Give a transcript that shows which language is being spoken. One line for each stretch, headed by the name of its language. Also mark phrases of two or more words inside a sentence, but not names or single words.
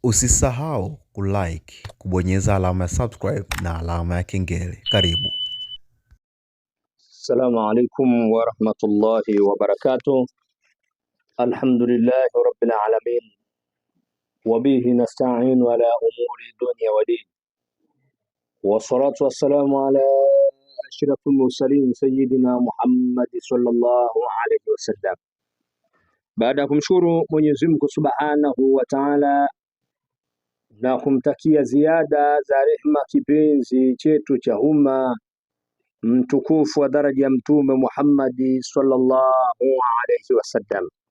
Swahili: Usisahau kulike, kubonyeza alama ya subscribe na alama ya kengele. Karibu.
Arabic: السلام عليكم ورحمة الله وبركاته. الحمد لله رب العالمين. وبه نستعين على أمور الدنيا والدين. والصلاة والسلام على أشرف المرسلين سيدنا محمد صلى الله عليه وسلم.
Swahili: Baada ya kumshukuru Mwenyezi Mungu
Arabic: سبحانه وتعالى
Swahili: na kumtakia ziada za rehema kipenzi chetu cha umma mtukufu wa daraja ya Mtume Muhammad
Arabic: صلى الله عليه وسلم.